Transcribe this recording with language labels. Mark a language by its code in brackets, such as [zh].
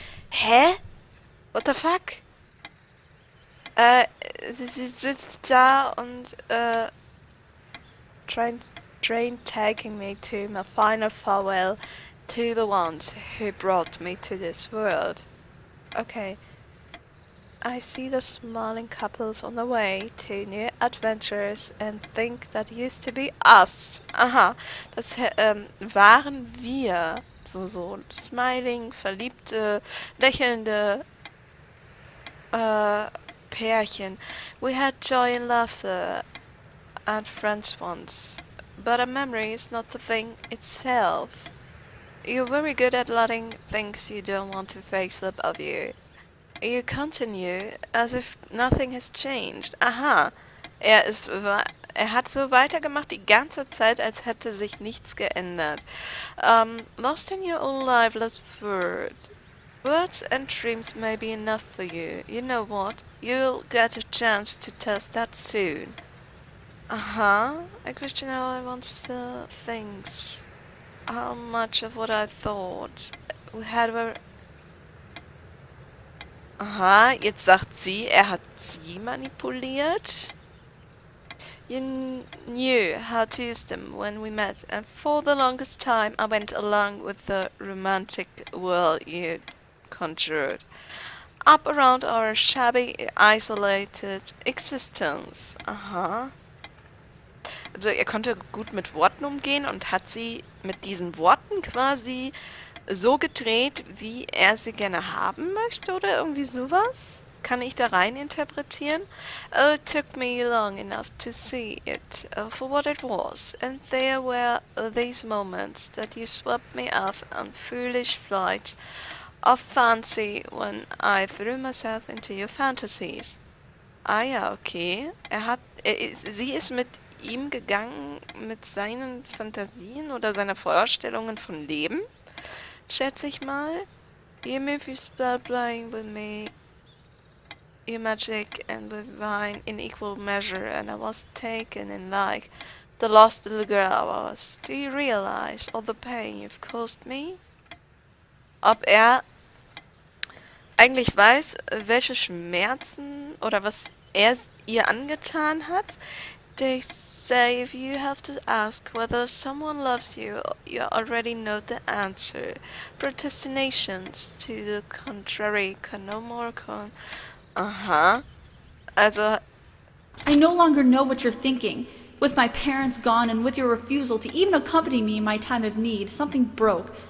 [en] Hä? What the fuck? [de] Sie sitzt da und, [en] train taking me to my final farewell to the ones who brought me to this world. Okay. I see the smiling couples on the way to new adventures and think that used to be us. [de] Aha, das waren wir. So smiling, verliebte, lächelnde Pärchen. [en] We had joy and laughter and friends once. But a memory is not the thing itself. You're very good at letting things you don't want to fade slip of you. You continue as if nothing has changed. [de] Aha, er hat so weitergemacht die ganze Zeit, als hätte sich nichts geändert. [en] Lost in your own lifeless words. Words and dreams may be enough for you. You know what? You'll get a chance to test that soon. Aha, I question how I once things. How much of what I thought we had were... [de] Aha, jetzt sagt sie, er hat sie manipuliert. [en] You knew how to use them when we met, and for the longest time I went along with the romantic world you conjured up around our shabby, isolated existence. Aha. [de] Also er konnte gut mit Worten umgehen und hat sie mit diesen Worten quasi so gedreht, wie er sie gerne haben möchte oder irgendwie sowas? Kann ich da rein interpretieren? [en] Oh, it took me long enough to see it for what it was, and there were these moments that you swept me off on foolish flights of fancy when I threw myself into your fantasies. [de] Ah ja, okay. Sie ist mit ihm gegangen mit seinen Fantasien oder seiner Vorstellungen von Leben, schätze ich mal. [en] You move your spell playing with me, your magic and with mine in equal measure, and I was taken in like the lost little girl I was. Do you realize all the pain you've caused me? [de] Ob er eigentlich weiß, welche Schmerzen oder was er ihr angetan hat? [en] They say if you have to ask whether someone loves you, you already know the answer. Protestinations to the contrary can no more con... [de] Aha. Also... [en] I no longer know what you're thinking. With my parents gone and with your refusal to even accompany me in my time of need, something broke.